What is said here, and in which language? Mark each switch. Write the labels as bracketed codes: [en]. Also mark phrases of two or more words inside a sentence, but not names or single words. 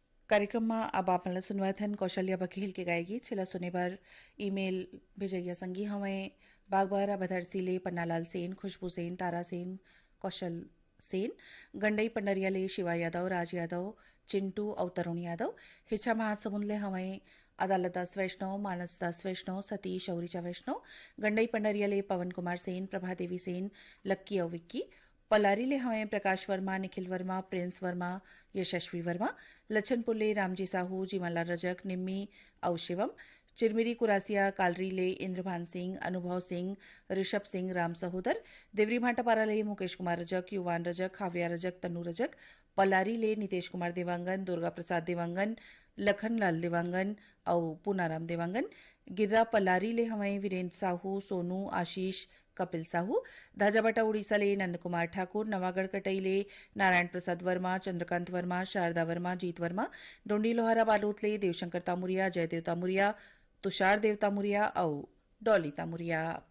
[hne] कार्यक्रमમાં अब आपने सुनवाया थन कौशल्या बघेल के गाय गीत छिला सुने पर ईमेल भेजैया संगी हमें बागबारा बधरसीले पन्नालाल सेन खुशबू सेन तारा सेन कौशल सेन गंडई पंडरियाले शिवा यादव राज यादव चिंटू और तरुण यादव हिछा महासमुंदले हमें अदालत दास वैष्णव मानस दास वैष्णव सतीश औरिचा वैष्णव गंडई पंडरियाले पवन कुमार सेन प्रभा देवी सेन लक्की और विक्की पलारीले हमें प्रकाश वर्मा निखिल वर्मा प्रिंस वर्मा यशस्वी वर्मा लच्छनपुरले रामजी साहू जीवनलाल रजक निम्मी और शिवम चिरमिरी कुरासिया कालरीले इंद्रभान सिंह अनुभव सिंह ऋषभ सिंह राम सहोदर देवरी भाटापाराले मुकेश कुमार रजक युवान रजक हाव्या रजक तनु रजक पलारीले नितेश कुमार देवांगन दुर्गा प्रसाद देवांगन लखनलाल देवांगन और पूनाराम देवांगन गिर्रा पलारीले हमें वीरेंद्र साहू सोनू आशीष कपिल साहू धाजाबाटा उड़ीसाले नंदकुमार ठाकुर नवागढ़ कटईले नारायण प्रसाद वर्मा चंद्रकांत वर्मा शारदा वर्मा जीत वर्मा डोंडी लोहारा बालोतले देवशंकर तामुरिया जयदेव तामुरिया तुषार देव तामुरिया और डॉली तामुरिया।